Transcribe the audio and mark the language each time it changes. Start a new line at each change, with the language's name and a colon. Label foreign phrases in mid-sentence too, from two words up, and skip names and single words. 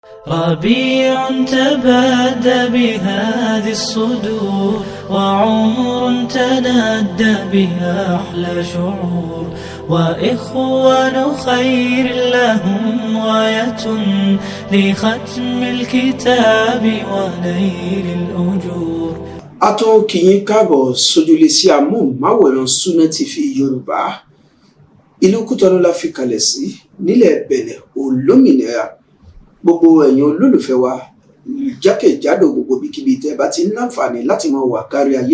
Arabic: ربيع تبادى بهذه الصدور وعمر تنادى بها أحلى شعور وإخوان خير لهم غاية لختم الكتاب ونيل الأجور.
Yoruba: A tún kí yín káàbọ̀ sójúlé sí amóhùnmáwòrán Sunna TV Yorùbá. Ìlú Kútọ́nù la fi kalẹ̀ sí nílẹ̀ Bẹ̀nẹ̀ olómìnira. Gbogbo ẹ̀yin olólùfẹ́ wa jákèjádò gbogbo bíkíbi tẹ́ bá ti ń láǹfààní láti máa wà kárí ayé.